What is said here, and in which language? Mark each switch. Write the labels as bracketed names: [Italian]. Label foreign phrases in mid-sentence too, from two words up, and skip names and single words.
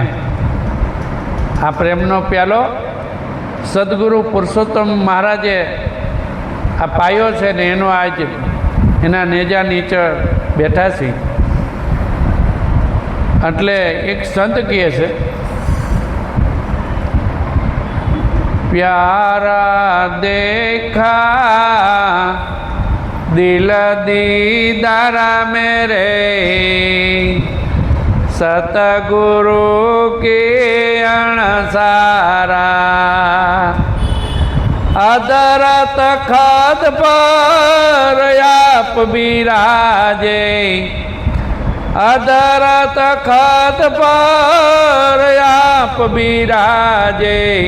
[Gujarati] આ પ્રેમનો પ્યાલો સદગુરુ પુરુષોત્તમ મહારાજે આ પાયો છે ને એનો આજ એના નેજા નીચે બેઠા છે। એટલે એક સંત કહે છે, [Hindi] प्यारा देखा दिल दीदारा मेरे सतगुरु के अणसारा अदरत खद पर आप बिराजे अदरत खद पर आप बिराजे